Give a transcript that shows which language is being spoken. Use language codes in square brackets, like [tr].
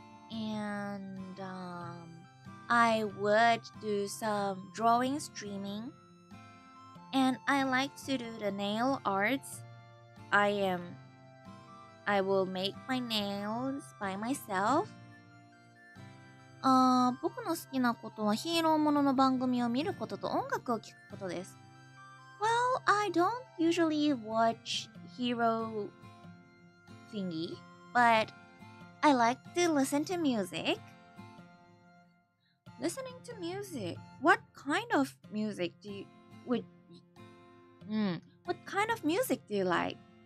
[en] And I would do some drawing streaming. And I like to do the nail arts. I will make my nails by myself. [ja] 僕の好きなことはヒーローものの番組を見ることと音楽を聴くことです。 [en] Well, I don't usually watch hero thingy, but I like to listen to music. Listening to music? What kind of music do you What kind of music do you like?